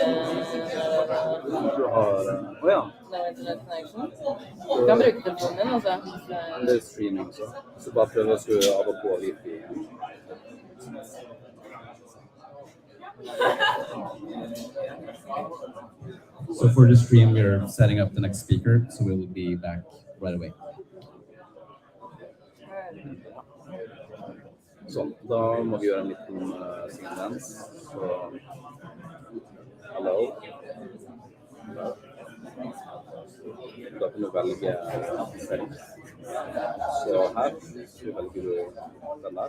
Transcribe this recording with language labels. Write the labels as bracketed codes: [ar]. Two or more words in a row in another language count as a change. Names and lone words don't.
[no] Du har det er [en] internet connection. [no] Du kan bruke telefonen din, altså. det er streaming, så bare prøv å skru av og på wifi. [en] So for the stream, we're setting up the next speaker, so we will be back right away. [no] Sånn, da må vi gjøre en liten sekvens. Så, hello. Da kan du velge selv. Så her, så velger du den der.